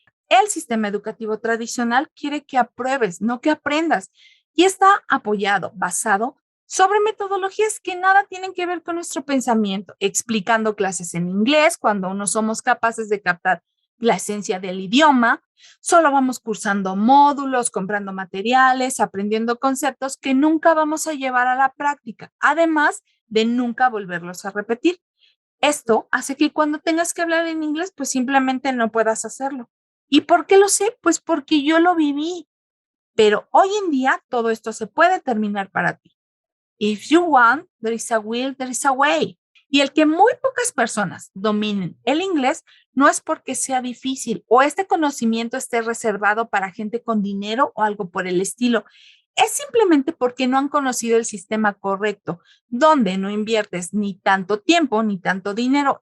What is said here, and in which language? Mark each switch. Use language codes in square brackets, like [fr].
[es] El sistema educativo tradicional quiere que apruebes, no que aprendas, y está apoyado, basado sobre metodologías que nada tienen que ver con nuestro pensamiento, explicando clases en inglés cuando no somos capaces de captar la esencia del idioma, solo vamos cursando módulos, comprando materiales, aprendiendo conceptos que nunca vamos a llevar a la práctica, además de nunca volverlos a repetir. Esto hace que cuando tengas que hablar en inglés, pues simplemente no puedas hacerlo. ¿Y por qué lo sé? Pues porque yo lo viví. Pero hoy en día todo esto se puede terminar para ti. [en] If you want, there is a will, there is a way. [es] Y el que muy pocas personas dominen el inglés no es porque sea difícil o este conocimiento esté reservado para gente con dinero o algo por el estilo. Es simplemente porque no han conocido el sistema correcto, donde no inviertes ni tanto tiempo ni tanto dinero.